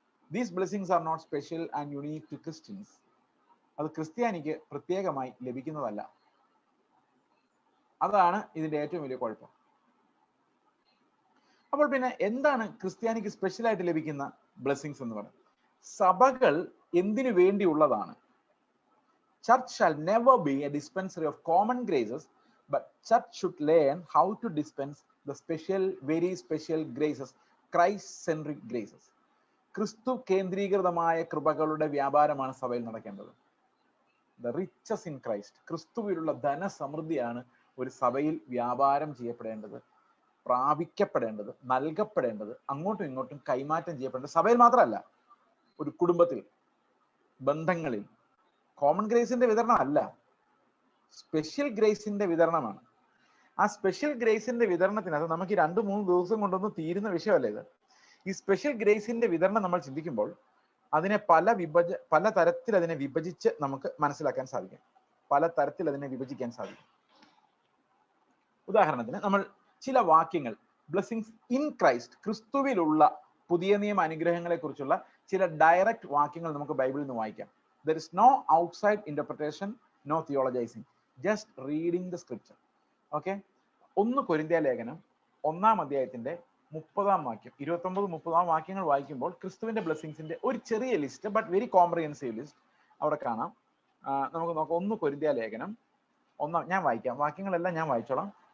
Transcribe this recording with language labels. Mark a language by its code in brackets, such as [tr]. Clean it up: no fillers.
[en] These blessings are not special and unique to Christians. [ml] അത് ക്രിസ്ത്യാനിക്ക് പ്രത്യേകമായി ലഭിക്കുന്നതല്ല. അതാണ് ഇതിന്റെ ഏറ്റവും വലിയ കുഴപ്പം. അപ്പോൾ പിന്നെ എന്താണ് ക്രിസ്ത്യാനിക്ക് സ്പെഷ്യലായിട്ട് ലഭിക്കുന്ന ബ്ലെസ്സിങ്സ് എന്ന് പറയുന്നത്? സഭകൾ എന്തിനു വേണ്ടിയുള്ളതാണ്? [en] Church shall never be a dispensary of common graces, but church should learn how to dispense the special, very special graces, Christ-centric graces. [ml] ക്രിസ്തു കേന്ദ്രീകൃതമായ കൃപകളുടെ വ്യാപാരമാണ് സഭയിൽ നടക്കേണ്ടത്. [en] The riches in Christ. [ml] ക്രിസ്തുവിലുള്ള ധനസമൃദ്ധിയാണ് ഒരു സഭയിൽ വ്യാപാരം ചെയ്യപ്പെടേണ്ടത്, പ്രാപിക്കപ്പെടേണ്ടത്, നൽകപ്പെടേണ്ടത്, അങ്ങോട്ടും ഇങ്ങോട്ടും കൈമാറ്റം ചെയ്യപ്പെടേണ്ടത്. സഭയിൽ മാത്രമല്ല, ഒരു കുടുംബത്തിൽ, ബന്ധങ്ങളിൽ. കോമൺ ഗ്രേസിന്റെ വിതരണം അല്ല, സ്പെഷ്യൽ ഗ്രേസിന്റെ വിതരണമാണ്. ആ സ്പെഷ്യൽ ഗ്രേസിന്റെ വിതരണത്തിനകത്ത് നമുക്ക് 2-3 ദിവസം കൊണ്ടൊന്നും തീരുന്ന വിഷയമല്ല ഇത്. ഈ സ്പെഷ്യൽ ഗ്രേസിന്റെ വിതരണം നമ്മൾ ചിന്തിക്കുമ്പോൾ അതിനെ പല തരത്തിൽ അതിനെ വിഭജിച്ച് നമുക്ക് മനസ്സിലാക്കാൻ സാധിക്കും, പല തരത്തിൽ അതിനെ വിഭജിക്കാൻ സാധിക്കും. ഉദാഹരണത്തിന് നമ്മൾ ചില വാക്യങ്ങൾ, [en] blessings in Christ, [ml] ക്രിസ്തുവിലുള്ള പുതിയ നിയമ അനുഗ്രഹങ്ങളെ കുറിച്ചുള്ള ചില ഡയറക്റ്റ് വാക്യങ്ങൾ നമുക്ക് ബൈബിളിൽ നിന്ന് വായിക്കാം. [en] There is no outside interpretation, no theologizing, just reading the scripture. [ml] Okay, 1 കൊരിന്ത്യ ലേഖനം 1-ാം അധ്യായത്തിന്റെ 30-ാം വാക്യം, 29-30 വാക്യങ്ങൾ വായിക്കുമ്പോൾ ക്രിസ്തുവിന്റെ ബ്ലെസ്സിങ്സിന്റെ ഒരു ചെറിയ list, [en] but very comprehensive list [ml] അവിടെ കാണാം. നമുക്ക് നോക്കാം. 1 കൊരിന്ത്യ ലേഖനം 1, ഞാൻ വായിക്കാം, വാക്യങ്ങളെല്ലാം ഞാൻ വായിച്ചോളാം.